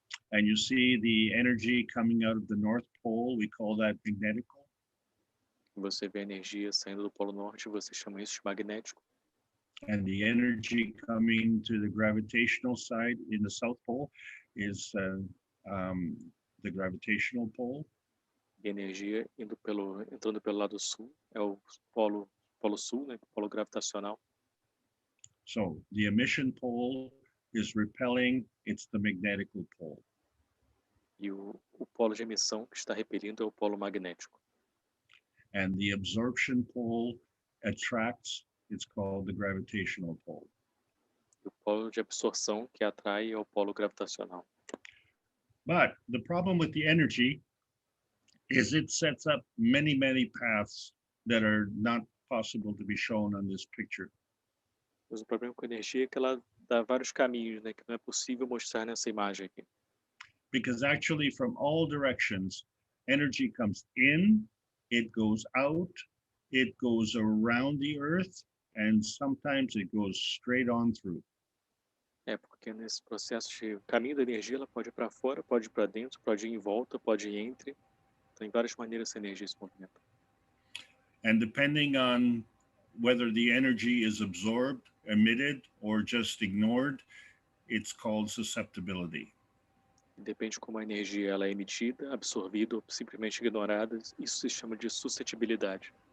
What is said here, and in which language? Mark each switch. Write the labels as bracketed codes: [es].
[en] And you see the energy coming out of the North Pole, we call that magnetical. [pt] Você vê a energia saindo do Polo Norte, você chama isso de magnético. [en] And the energy coming to the gravitational side in the South Pole is the gravitational pole. [pt] E a energia entrando pelo lado sul é o polo sul, né? Polo gravitacional. [en] So the emission pole is repelling, it's the magnetical pole. [pt] E o polo de emissão que está repelindo é o polo magnético. [en] And the absorption pole attracts, it's called the gravitational pole. [pt] E o polo de absorção que atrai é o polo gravitacional. [en] But the problem with the energy is it sets up many, many paths that are not possible to be shown on this picture. [pt] Mas o problema com a energia é que ela dá vários caminhos, né? Que não é possível mostrar nessa imagem aqui. [en] Because actually from all directions, energy comes in, it goes out, it goes around the earth, and sometimes it goes straight on through. [pt] É, porque nesse processo de caminho da energia, ela pode ir para fora, pode ir para dentro, pode ir em volta, pode ir entre. Tem várias maneiras essa energia se movimenta. [en] And depending on whether the energy is absorbed, emitted, or just ignored, it's called susceptibility. [pt] Depende de como a energia ela é emitida, absorvida ou simplesmente ignorada. Isso se chama de suscetibilidade.